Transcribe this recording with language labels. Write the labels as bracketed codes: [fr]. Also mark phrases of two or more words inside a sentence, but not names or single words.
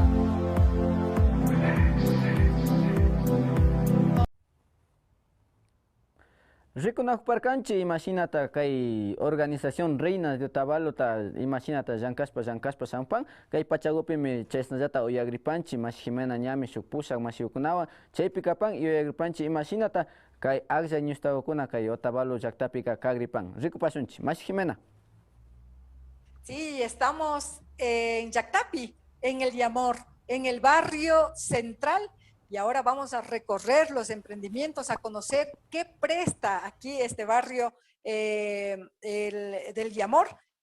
[qu] Rikunakparkanchi imagínate kay organización Reina de Otavalo ta imagínate llankaspa sampan kay pachagupi mi chesnallata uyagripanchi mas Jimena ñami shuk pushak mashiukunawan chaypi kapan uyagripanchi imagínate kay aglla ñustawakuna kay Otavalo llaktapika kagripan rikupasunchi mas Jimena. [es] Sí, estamos en Llactapi, en el Yamor, en el barrio central, y ahora vamos a recorrer los emprendimientos, a conocer qué presta aquí este barrio del Yamor.